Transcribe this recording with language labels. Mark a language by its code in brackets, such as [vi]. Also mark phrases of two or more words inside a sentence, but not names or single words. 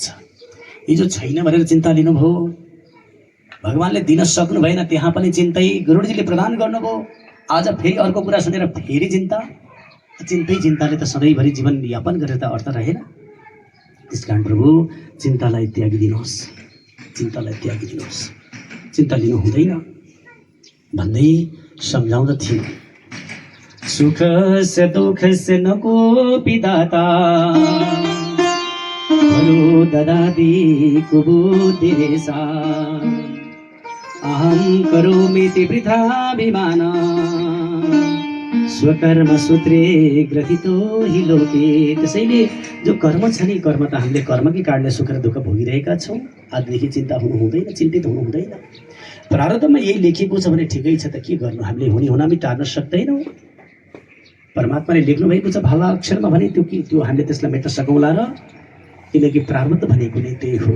[ne] हिजो छैन भनेर चिन्ता लिनुभयो, भगवानले दिन सक्नु भएन त्यहाँ पनि चिन्तै गरुडजीले प्रदान गर्नुभयो, आज फेरि अर्को कुरा सुनेर फेरि चिन्ता। चिन्ताले त सधैँभरि जीवन यापन गरेर त अर्थ रहेन। त्यसकारण प्रभु चिन्तालाई त्यागिदिनुहोस्, चिन्तालाई त्यागिदिनुहोस्, चिन्ता लिनु हुँदैन भन्दै सम्झाउँदथे। [sa] सुख से दुख से न कोपि दाता, भलो ददाति कुबुद्धि रेषा, अहं करोमीति वृथाभिमान, स्वकर्म सूत्रे ग्रथितो हि लोके। [ne] त्यसैले जो कर्म छ नि, कर्म त हामीले कर्मकै कारणले सुख र दुःख भोगिरहेका छौँ। आजदेखि चिन्ता हुनु हुँदैन, चिन्तित हुनु हुँदैन। प्रारब्धमा यही लेखिएको छ भने ठिकै छ त के गर्नु, हामीले हुने हुनामी टार्न सक्दैनौँ। परमात्माले लेख्नु भएको छ भाला अक्षरमा भने त्यो हामीले त्यसलाई मेट्न सकौँला र, किनकि प्रारब्ध भनेको नै त्यही हो।